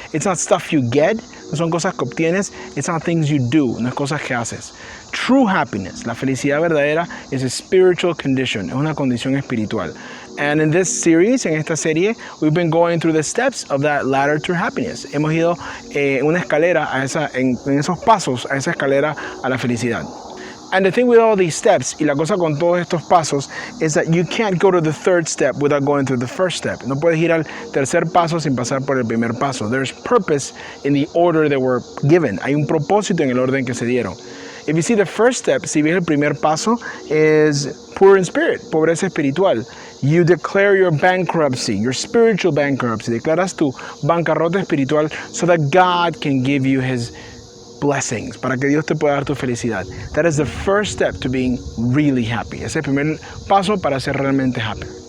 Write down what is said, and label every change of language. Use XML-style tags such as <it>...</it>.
<en>It's not stuff you get,</en> <es>no son cosas que obtienes.</es> <en>It's not things you do,</en> <es>no es cosas que haces.</es> <en>True happiness,</en> <es>la felicidad verdadera,</es> <en>is a spiritual condition,</en> <es>es una condición espiritual.</es> <en>And in this series,</en> <es>en esta serie,</es> <en>we've been going through the steps of that ladder to happiness.</en> <es>Hemos ido una escalera en esos pasos a esa escalera a la felicidad.</es> <en>And the thing with all these steps,</en> <es>y la cosa con todos estos pasos,</es> <en>is that you can't go to the third step without going through the first step.</en> <es>No puedes ir al tercer paso sin pasar por el primer paso.</es> <en>There's purpose in the order that were given.</en> <es>Hay un propósito en el orden que se dieron.</es> <en>If you see the first step,</en> <es>si ves el primer paso,</es> <en>is poor in spirit,</en> <es>pobreza espiritual.</es> <en>You declare your bankruptcy, your spiritual bankruptcy.</en> <es>Declaras tu bancarrota espiritual</es> <en>so that God can give you His blessings,</en> <es>para que Dios te pueda dar tu felicidad.</es> <en>That is the first step to being really happy.</en> <es>Ese es el primer paso para ser realmente</es> <en>happy.</en>